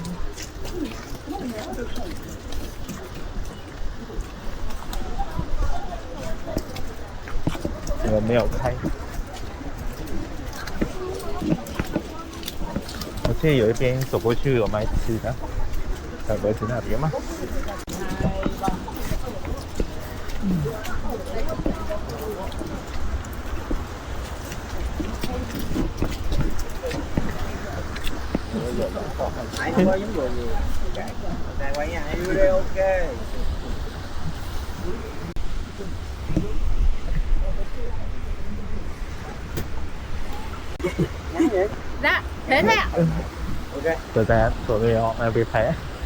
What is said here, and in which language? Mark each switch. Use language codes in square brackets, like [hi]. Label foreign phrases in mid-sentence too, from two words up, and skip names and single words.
[zh] 我没有开。我记得有一边走过去有卖吃的，该不会是那边吗？ [vi] Hãy subscribe cho kênh Ghiền Mì Gõ để không bỏ lỡ những video hấp dẫn. Dạ, thế thôi ạ. Ok. [zh] 就在左边哦，那边拍。